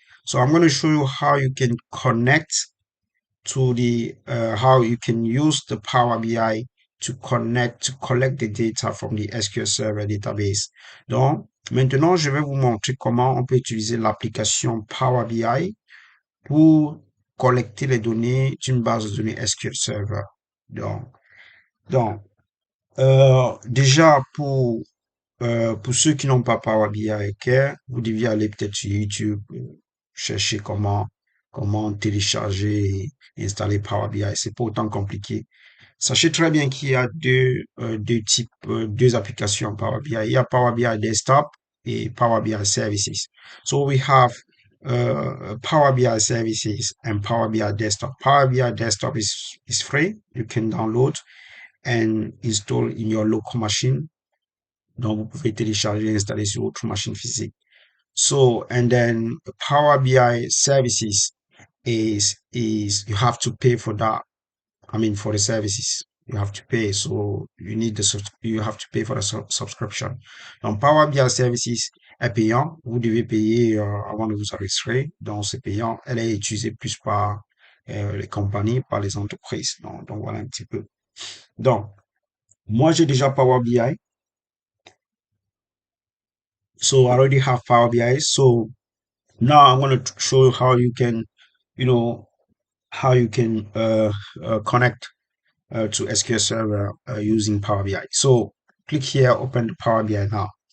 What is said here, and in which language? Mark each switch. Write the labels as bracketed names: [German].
[English] So I'm going to show you how you can connect to the how you can use the Power BI to connect to collect the data from the SQL Server database. [French] Donc maintenant, je vais vous montrer comment on peut utiliser l'application Power BI pour collecter les données d'une base de données SQL Server. Donc, donc déjà pour ceux qui n'ont pas Power BI Care, vous deviez aller peut-être sur YouTube, chercher comment télécharger et installer Power BI. C'est pas autant compliqué. Sachez très bien qu'il y a deux types, deux applications Power BI. Il y a Power BI Desktop et Power BI Services. [English] So we have Power BI Services and Power BI Desktop. Power BI Desktop is free. You can download and install in your local machine. [French] Donc, vous pouvez télécharger et installer sur votre machine physique. [English] So, and then Power BI Services is you have to pay for that. I mean, for the services, you have to pay. So you need you have to pay for the subscription. [French] Donc, Power BI Services est payant. Vous devez payer avant de vous enregistrer. Donc, c'est payant. Elle est utilisée plus par les compagnies, par les entreprises. Donc, voilà un petit peu. Donc, moi, j'ai déjà Power BI. [English] So I already have Power BI. So now I'm going to show you how you can, you know, how you can connect to SQL Server using Power BI. So click here, open the Power BI now.